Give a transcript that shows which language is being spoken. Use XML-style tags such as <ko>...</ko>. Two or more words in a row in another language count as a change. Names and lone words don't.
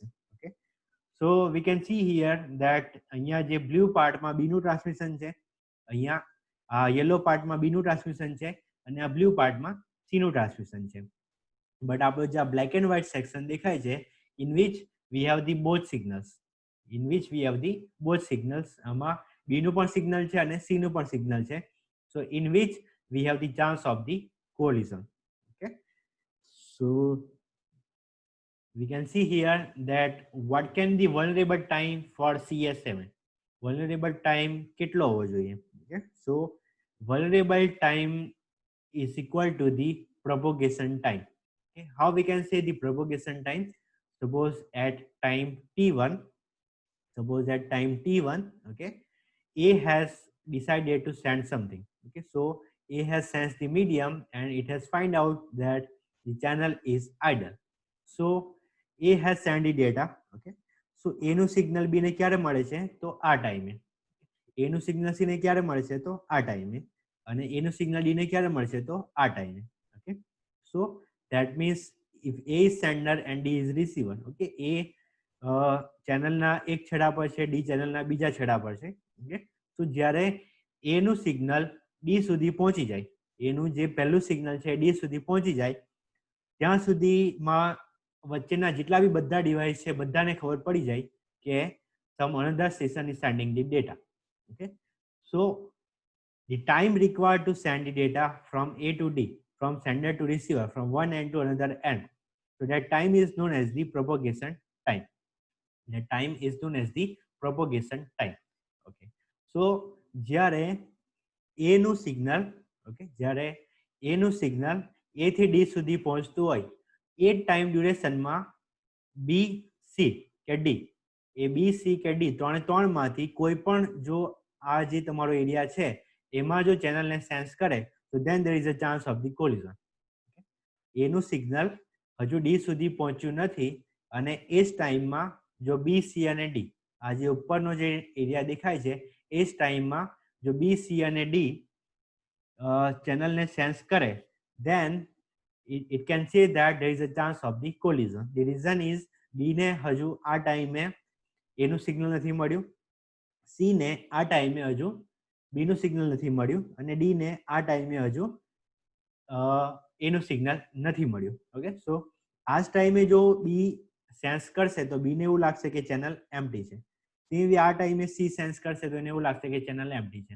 <en>okay, so we can see here that</en> <gu>અહીંયા જે બ્લુ પાર્ટમાં બી નું ટ્રાન્સમિશન છે, અહીંયા આ યલો પાર્ટમાં બી નું ટ્રાન્સમિશન છે અને આ બ્લુ પાર્ટમાં સી નું ટ્રાન્સમિશન છે. બટ આપણો જે આ</gu> <en>black and white section</en> <gu>દેખાય છે</gu> <en>in which we have the both signals,</en> <gu>આમાં બી નું પણ સિગ્નલ છે અને સી નું પણ સિગ્નલ છે.</gu> <en>so in which we have the chance of the collision. Okay, so we can see here that what can the vulnerable time for CS7? Vulnerable time</en> <gu>કેટલો હોવો જોઈએ?</gu> <en>Okay, so vulnerable time is equal to the propagation time. Okay, how we can say the propagation time? Suppose at time T1, okay, A has decided to send something. Okay, so A has sensed the medium and it has find out that the channel is idle. So A has sent the data. Okay, so A</en> <gu>નું સિગ્નલ B ને ક્યારે મળે છે? તો આ ટાઈમે. A નું સિગ્નલ C ને ક્યારે મળશે? તો આ ટાઈમે. અને A નું સિગ્નલ D ને ક્યારે મળશે? તો આ ટાઈમે.</gu> <en>Okay, so that means if A is sender and D is receiver.</en> <gu>Okay, A ચેનલના એક છેડા પર છે, D ચેનલના બીજા છેડા પર છે. ઓકે, તો જ્યારે A નું સિગ્નલ ડી સુધી પહોંચી જાય, એનું જે પહેલું સિગ્નલ છે ડી સુધી પહોંચી જાય, ત્યાં સુધીમાં વચ્ચેના જેટલા બી બધા ડિવાઇસ છે બધાને ખબર પડી જાય કે</gu> <en>some another station is sending the data. Okay, so the time required to send the data from A to D, from sender to receiver, from one end to another end, so that time is known as the propagation time. That time is known as the propagation time. Okay, so</en> <gu>જ્યારે a નું સિગ્નલ, ઓકે, જ્યારે a નું સિગ્નલ a થી d સુધી પહોંચતું હોય એ ટાઈમ ડ્યુરેશનમાં b, c કે d, એ b, c કે d ત્રણમાંથી કોઈ પણ જો આ જે તમારો એરિયા છે એમાં જો ચેનલને સેન્સ કરે તો</gu> <en>then there is a chance of the collision.</en> <gu>a નું સિગ્નલ હજુ d સુધી પહોંચ્યું નથી અને એ જ ટાઈમમાં જો b, c અને d, આ જે ઉપરનો જે એરિયા દેખાય છે એ જ ટાઈમમાં જો b, c અને d ચેનલને સેન્સ કરે</gu> <en>then it can say that there is a chance of the collision. The reason is</en> <gu>b ને હજુ આ ટાઈમે a નું સિગ્નલ નથી મળ્યું, c ને આ ટાઈમે હજુ b નું સિગ્નલ નથી મળ્યું અને d ને આ ટાઈમે હજુ a નું સિગ્નલ નથી મળ્યું.</gu> <en>okay, so</en> <gu>આ જ ટાઈમે જો b સેન્સ કરશે તો b ને એવું લાગશે કે</gu> <en>channel empty</en> <gu>છે, આ ટાઈમે c સેન્સ કરશે તો એને એવું લાગશે કે</gu> <en>channel empty</en> <gu>છે.</gu>